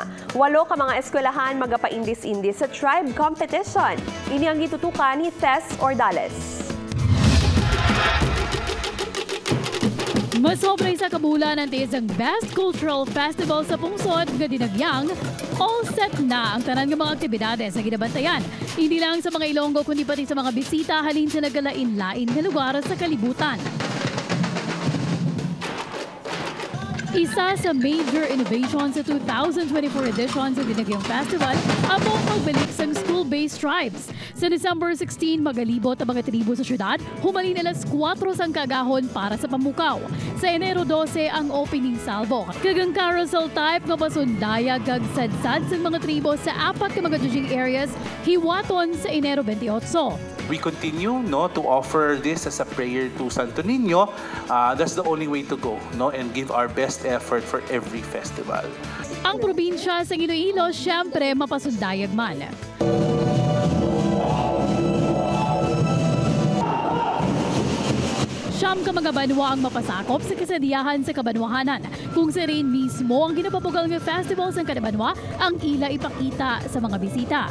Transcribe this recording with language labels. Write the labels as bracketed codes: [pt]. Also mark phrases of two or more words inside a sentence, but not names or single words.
[hil] 8 ka mga eskwelahan magapaindis-indis sa [en] tribe competition. [hil] Ini ang gitutukan ni Tess Ordales. Masobray sa kabulan ang tiis ang Best Cultural Festival sa pungsod nga dinagyang [en] all set [hil] na ang tanan ng mga aktibidades sa ginabantayan. Hindi lang sa mga Ilonggo kundi pati sa mga bisita halin sa nagalain-lain nga lugar sa kalibutan. Isa sa [en] major innovation [hil] sa 2024 edition sa Dinagyang Festival ang pagbalik sa [en] school-based tribes. [hil] Sa December 16, magalibot ang mga tribo sa syudad, humalin alas 4 sang kagahon para sa pamukaw. Sa Enero 12 ang [en] opening salvo. [hil] Kagang [en] carousel type [hil] nga pasundaya kag sadsad sa mga tribo sa 4 ka mga [en] judging areas [hil] hiwaton sa Enero 28. [en] We continue to offer this as a prayer to Santo Niño. That's the only way to go and give our best effort for every festival. [hil] Ang probinsya sa Iloilo, siyempre mapasundayag man. Siyam ka mga banwa ang mapasakop sa kasadiyahan sa kabanwahanan. Kung sa rin mismo ang ginapapugal ng festival sa kanabanwa, ang ila ipakita sa mga bisita.